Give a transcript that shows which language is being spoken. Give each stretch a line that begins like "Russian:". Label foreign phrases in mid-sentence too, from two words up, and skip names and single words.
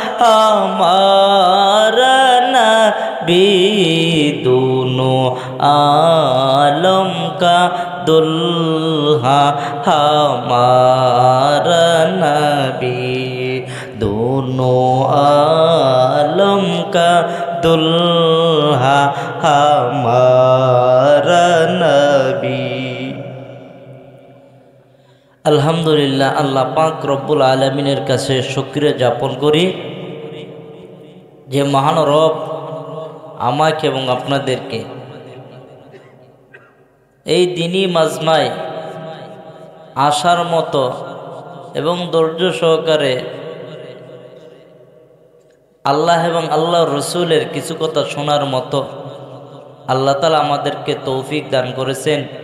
Urdu: ہمارا نبی، دونوں عالم کا دلہا ہمارا نبی، دونوں عالم کا دلہا ہمارا نبی.
Bangla: আলহামদুলিল্লাহ, আল্লাহ পাক রব্বুল আলামিনের কাছে শুকরিয়া জ্ঞাপন করি যে মহান রব আমাকে এবং আপনাদেরকে এই দিনী মাজমায় আসার মতো এবং ধৈর্য সহকারে আল্লাহ এবং আল্লাহর রসুলের কিছু কথা শোনার মতো আল্লাহ তাআলা আমাদেরকে তৌফিক দান করেছেন।